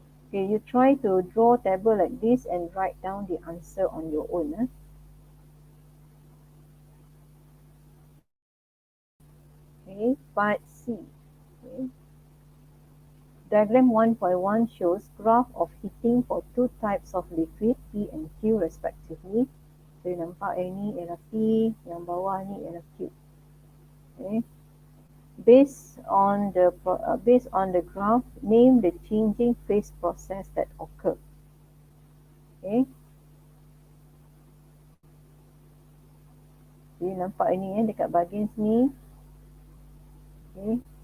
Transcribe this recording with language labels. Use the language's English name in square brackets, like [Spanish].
[English] Okay, you try to draw a table like this and write down the answer on your own. Okay, part C. Okay. Diagram 1.1 shows graph of heating for two types of liquid, P and Q respectively. So, you [Malay] nampak ni ialah P, yang bawah ni ialah Q. [English] Okay. Based on the graph, name the changing phase process that occur. Okay. [Malay] Jadi nampak ini dekat bahagian sini. Okay.